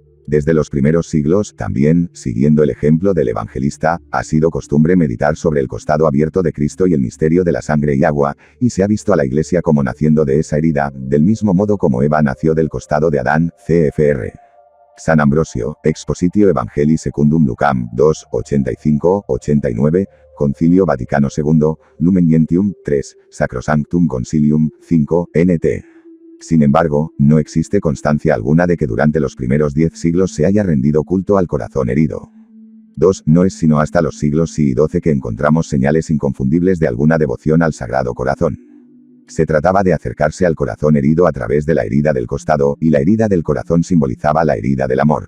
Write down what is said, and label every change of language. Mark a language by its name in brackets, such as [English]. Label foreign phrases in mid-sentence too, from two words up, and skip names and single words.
[Spanish] Desde los primeros siglos, también, siguiendo el ejemplo del evangelista, ha sido costumbre meditar sobre el costado abierto de Cristo y el misterio de la sangre y agua, y se ha visto a la Iglesia como naciendo de esa herida, del mismo modo como Eva nació del costado de Adán, cfr. San Ambrosio, Expositio Evangelii Secundum Lucam, 2, 85-89, Concilio Vaticano II, Lumen Gentium, 3, Sacrosanctum Concilium, 5, nt. Sin embargo, no existe constancia alguna de que durante los primeros 10 siglos se haya rendido culto al corazón herido. 2. No es sino hasta los siglos XI y XII que encontramos señales inconfundibles de alguna devoción al Sagrado Corazón. Se trataba de acercarse al corazón herido a través de la herida del costado, y la herida del corazón simbolizaba la herida del amor.